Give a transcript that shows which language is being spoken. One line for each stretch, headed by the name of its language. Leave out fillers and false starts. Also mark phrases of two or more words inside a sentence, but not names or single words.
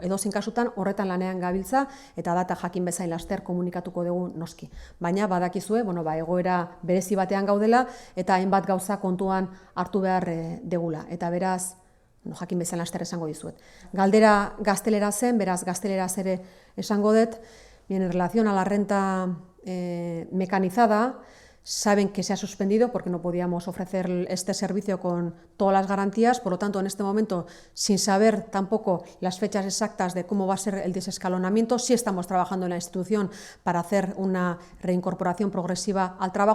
Basque: Edozein kasutan horretan lanean gabiltza eta data jakin bezain laster komunikatuko dugu noski. Baina badakizue, egoera berezi batean gaudela eta hainbat gauza kontuan hartu behar degula. Eta beraz, jakin bezain laster esango dizuet. Galdera gaztelera zen, beraz gazteleraz ere esango dut,
Spanish: en relación a la renta mecanizada, saben que se ha suspendido porque no podíamos ofrecer este servicio con todas las garantías, por lo tanto, en este momento, sin saber tampoco las fechas exactas de cómo va a ser el desescalonamiento, sí estamos trabajando en la institución para hacer una reincorporación progresiva al trabajo.